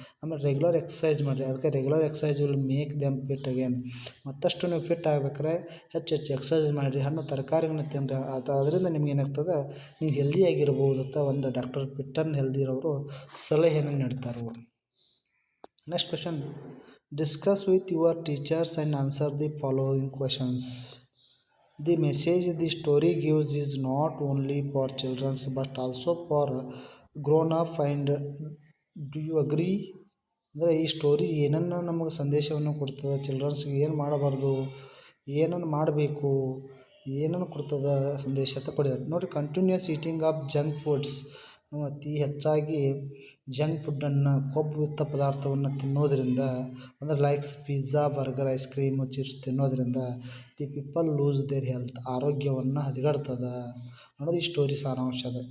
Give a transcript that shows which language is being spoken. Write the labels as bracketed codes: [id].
[kn] ಆಮೇಲೆ [en] regular exercise [kn] ಮಾಡಿರಿ, ಅದಕ್ಕೆ [en] Regular exercise will make them fit again. [kn] ಮತ್ತಷ್ಟು ನೀವು ಫಿಟ್ ಆಗ್ಬೇಕಾದ್ರೆ ಹೆಚ್ಚು ಎಕ್ಸಸೈಸ್ ಮಾಡಿರಿ, ಹಣ್ಣು ತರಕಾರಿಗಳನ್ನ ತಿಂದರೆ ಅದರಿಂದ ನಿಮ್ಗೆ ಏನಾಗ್ತದೆ, ನೀವು ಹೆಲ್ದಿಯಾಗಿರ್ಬೋದು ಅಂತ ಒಂದು ಡಾಕ್ಟರ್ ಫಿಟ್ ಆ್ಯಂಡ್ ಹೆಲ್ದಿ ಇರೋರು ಸಲಹೆಯನ್ನು ನೀಡ್ತಾರೆ ಅವರು. [en] Next question. Discuss with your teachers and answer the following questions. The message the story gives is not only for children but also for grown up, and do you agree? [kn] ಅಂದರೆ ಈ story ಏನನ್ನು ನಮಗೆ ಸಂದೇಶವನ್ನು ಕೊಡ್ತದೆ, ಚಿಲ್ಡ್ರನ್ಸ್ಗೆ ಏನು ಮಾಡಬಾರ್ದು, ಏನನ್ನು ಮಾಡಬೇಕು, ಏನನ್ನು ಕೊಡ್ತದೆ ಸಂದೇಶ ಅಂತ ಕೊಡಿದ್ದಾರೆ ನೋಡಿ. [en] Continuous eating of junk foods. [kn] ಅತಿ ಹೆಚ್ಚಾಗಿ ಜಂಕ್ ಫುಡ್ಡನ್ನು, ಕೊಬ್ಬುಯುಕ್ತ ಪದಾರ್ಥವನ್ನು ತಿನ್ನೋದರಿಂದ, ಅಂದರೆ likes pizza, burger, ice cream, chips ತಿನ್ನೋದರಿಂದ [en] the people lose their health, [kn] ಆರೋಗ್ಯವನ್ನು ಹದಗೆಡ್ತದೆ ಅನ್ನೋದು ಈ ಸ್ಟೋರಿ ಸಾರಾಂಶ ಅದ.